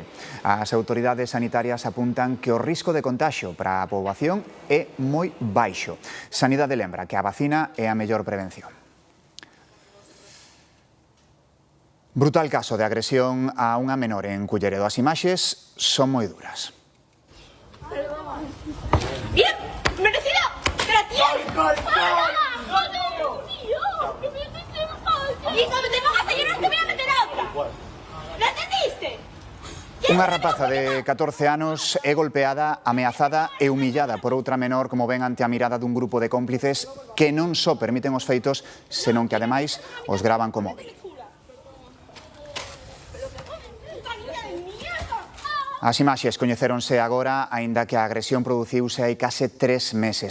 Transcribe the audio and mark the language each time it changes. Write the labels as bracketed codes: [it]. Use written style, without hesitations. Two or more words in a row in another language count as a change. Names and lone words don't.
[gl] As autoridades sanitarias apuntan que o risco de contaxio para a poboación é moi baixo. Sanidade lembra que a vacina é a mellor prevención. Brutal caso de agresión a unha menor en Culleredo. As imaxes son moi duras. [es] ¡Bien! ¡Merecido! ¡Gracias! ¡Y cuando te pongas a llorar te voy a meter otra! ¿Lo entendiste? [gl] Unha rapaza de 14 anos é golpeada, ameazada e humillada por outra menor, como ven, ante a mirada dun grupo de cómplices que non só permiten os feitos, senón que ademais os gravan co móvil. As imaxes coñecéronse agora, aínda que a agresión produciuse hai case 3 meses.